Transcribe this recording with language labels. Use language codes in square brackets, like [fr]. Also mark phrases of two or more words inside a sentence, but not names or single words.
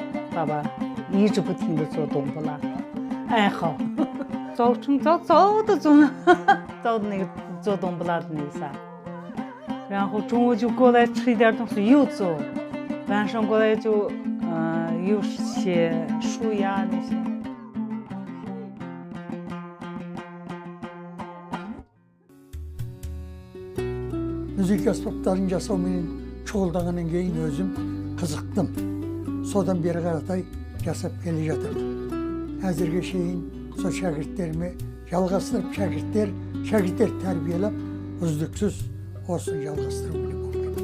[zh] 爸爸一直不停地做冬不拉，爱好，早晨早的做那个做冬不拉的那啥，然后中午就过来吃一点东西又做，晚上过来就又写书呀那些。 [kk] Müzik aspaptарын жасаумен шұғылданғаннан кейін өзім қызықтым. Содан бері қаратай жасап келе жатырмын. Әзірге шейін сол шәкірттеріме жалғастырып, шәкірттер тәрбиелеп, үздіксіз осыны жалғастыруға болмайды.